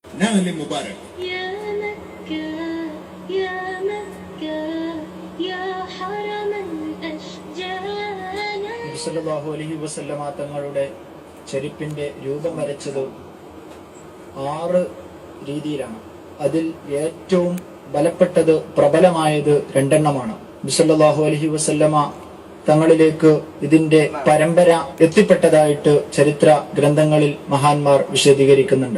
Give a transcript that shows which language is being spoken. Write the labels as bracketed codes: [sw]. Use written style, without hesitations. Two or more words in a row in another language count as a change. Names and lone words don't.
[ar] نعل مبارك. يا مكة يا مكة يا حرم الأشجان. صلى الله عليه وسلم [ml] തങ്ങളുടെ ചെരുപ്പിന്റെ രൂപം വരച്ചത് 6 രീതിയിലാണ്. അതിൽ ഏറ്റവും ബലപ്പെട്ടത് പ്രബലമായത് 2 എണ്ണമാണ്. [ar] صلى الله عليه وسلم [ml] തങ്ങളിലേക്ക് ഇതിന്റെ പരമ്പര എത്തിപ്പെട്ടതായിട്ട് ചരിത്ര ഗ്രന്ഥങ്ങളിൽ മഹാന്മാർ വിശദീകരിക്കുന്നുണ്ട്.